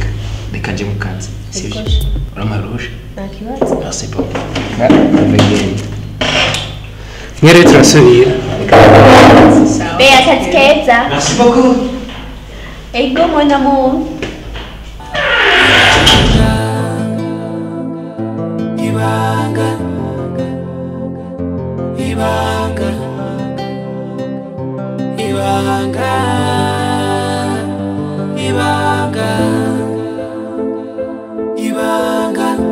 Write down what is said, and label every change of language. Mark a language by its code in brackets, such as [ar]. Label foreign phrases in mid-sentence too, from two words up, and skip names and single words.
[rw] Reka nje mu kazi. Sivyo? Uramarusha? Nakibaza. [fr] Merci beaucoup. [rw] Ngende. Mwere turasubira. Bea akazi keza. [fr] Merci beaucoup. Ego mon amour. [rw] Ibanga. Ibanga. Ibanga. Ibanga. Ibanga.